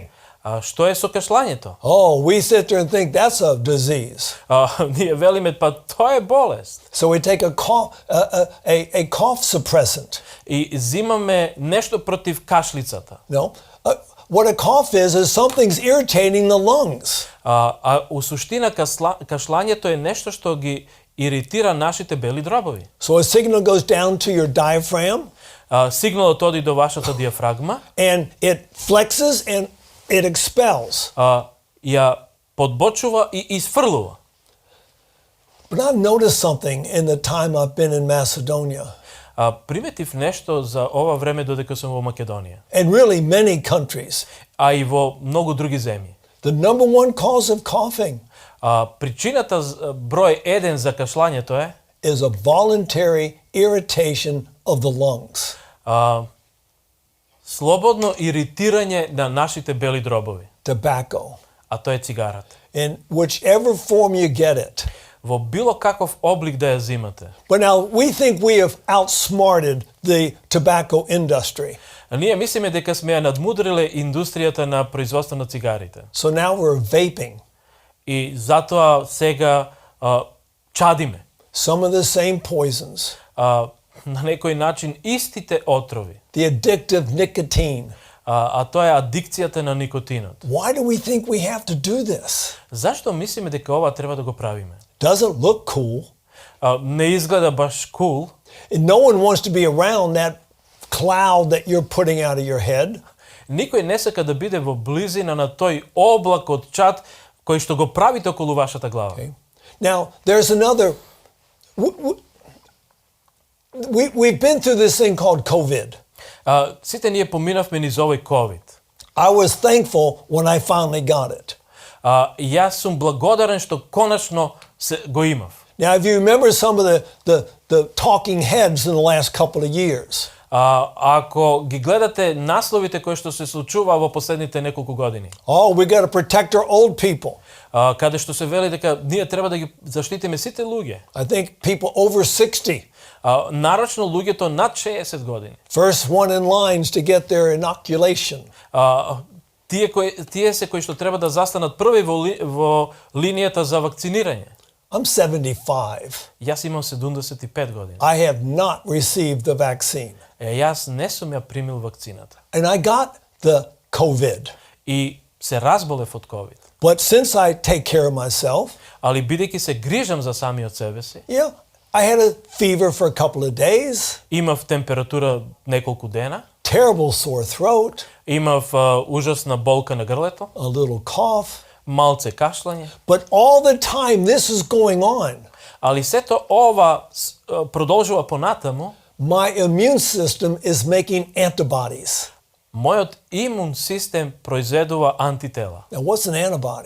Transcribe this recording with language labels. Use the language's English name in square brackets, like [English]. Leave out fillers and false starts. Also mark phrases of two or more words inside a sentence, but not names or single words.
[Macedonian] А што е со кашлањето? [English] Oh, we sit there and think that's a disease. [Macedonian] Ние велиме па тоа е болест. [English] So we take a cough suppressant. [Macedonian] И взимаме нешто против кашлицата. [English] No, what a cough is something's irritating the lungs. [Macedonian] А у суштина кашлањето е нешто што ги иритира нашите бели дробови. [English] So a signal goes down to your diaphragm. [Macedonian] Сигналот оди до вашата диафрагма. [English] And it flexes and it expels. [Macedonian] Ја подбочува и изфрлува. [English] But I've noticed something in the time I've been in Macedonia. [Macedonian] Приметив нешто за ова време додека сум во Македонија. [English] And really many countries. [Macedonian] А и во многу други земји. [English] The number one cause of coughing [Macedonian] причината број 1 за кашлањето е [English] is a voluntary irritation of the lungs. [Macedonian] Слободно иритирање на нашите бели дробови. [English] Tobacco. [Macedonian] А тоа е цигарата. [English] In whichever form you get it. [Macedonian] Во било каков облик да ја зимате. [English] But now we think we have outsmarted the tobacco industry. [Macedonian] А ние мислиме дека сме ја надмудриле индустријата на производство на цигарите. [English] So now we're vaping. [Macedonian] И затоа сега чадиме. [English] Some of the same poisons. [Macedonian] На некој начин истите отрови. [English] The addictive nicotine. [Macedonian] А тоа е адикцијата на никотинот. [English] Why do we think we have to do this? [Macedonian] Зашто мислиме дека ова треба да го правиме? [English] Doesn't look cool. [Macedonian] Не изгледа баш cool. [English] And no one wants to be around that cloud that you're putting out of your head. [Macedonian] Никој не сака да биде во близина на тој облак од чад кој што го правите околу вашата глава. [English] Okay. Now, there's another We've been through this thing called COVID. [Macedonian] Сите ние поминавме низ овој COVID. [English] I was thankful when I finally got it. [Macedonian] Јас сум благодарен што конечно го имав. [English] Now, if you remember some of the talking heads in the last couple of years. [Macedonian] Ако ги гледате насловите кои што се случува во последните неколку години. [English] Oh, we got to protect our old people. [Macedonian] Каде што се вели дека ние треба да ги заштитиме сите луѓе. [English] I think people over 60. [Macedonian] Нарочно луѓето над 60 години. [English] First one in lines to get their inoculation. [Macedonian] Тие се кои што треба да застанат први во линијата за вакцинирање. [English] I'm 75. [Macedonian] Јас имам 75 години. [English] I have not received the vaccine. [Macedonian] Јас не сум ја примил вакцината. [English] And I got the COVID. [Macedonian] И се разболев од COVID. [English] But since I take care of myself, [Macedonian] али бидејќи се грижам за самиот себе си, [English] yeah, I had a fever for a couple of days. [Macedonian] Имав температура неколку дена. [English] Terrible sore throat. [Macedonian] Имав ужасна болка на грлето. [English] A little cough. [Macedonian] Малце кашлање. [English] But all the time this is going on. [Macedonian] Али сето ова продолжува понатаму. [English] My immune system is making antibodies. [Macedonian] Мојот имун систем произведува антитела. [English] Now what's an antibody?